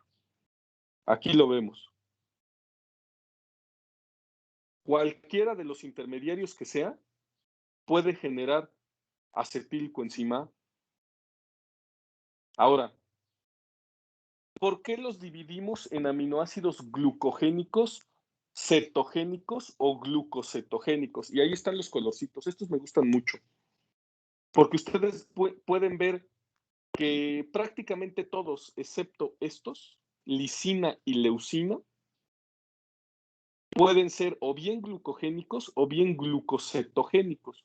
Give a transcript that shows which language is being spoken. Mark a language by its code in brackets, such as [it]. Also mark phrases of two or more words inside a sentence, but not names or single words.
[es] Aquí lo vemos. Cualquiera de los intermediarios que sea puede generar acetilcoenzima A. Ahora, ¿por qué los dividimos en aminoácidos glucogénicos, cetogénicos o glucocetogénicos? Y ahí están los colorcitos. Estos me gustan mucho. Porque ustedes pueden ver que prácticamente todos, excepto estos, lisina y leucina, pueden ser o bien glucogénicos o bien glucocetogénicos.